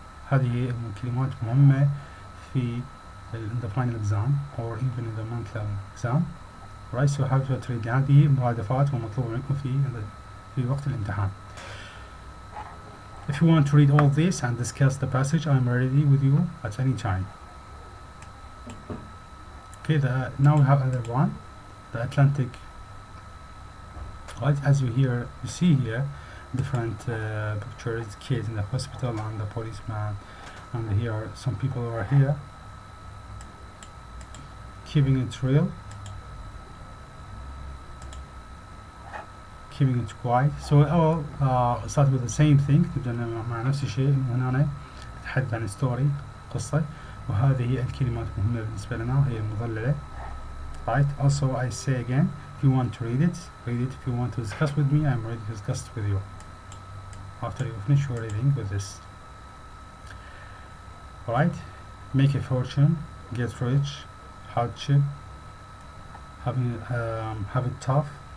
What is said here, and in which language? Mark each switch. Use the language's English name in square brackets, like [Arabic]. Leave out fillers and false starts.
[Arabic] هذه كلمات مهمة في [English] the final exam or even in the monthly exam. Right, so how to read. [Arabic] هذه مرادفات ومطلوب منكم في وقت الامتحان. [English] If you want to read all this and discuss the passage, I'm ready with you at any time. Okay, now we have another one, the Atlantic. Right, as you see here, different pictures, kids in the hospital and the policeman, and here some people are here, keeping it real, keeping it quiet. So all start with the same thing. [Arabic] تبدأ مع نفس الشيء. هنا نتحدث عن ستوري، قصة، وهذه الكلمات مهمة بالنسبة لنا هي المظللة. [English] Right. Also, I say again, if you want to read it, read it. If you want to discuss with me, I'm ready to discuss with you after you finish your reading with this. Alright, make a fortune, get rich, hardship, have it tough.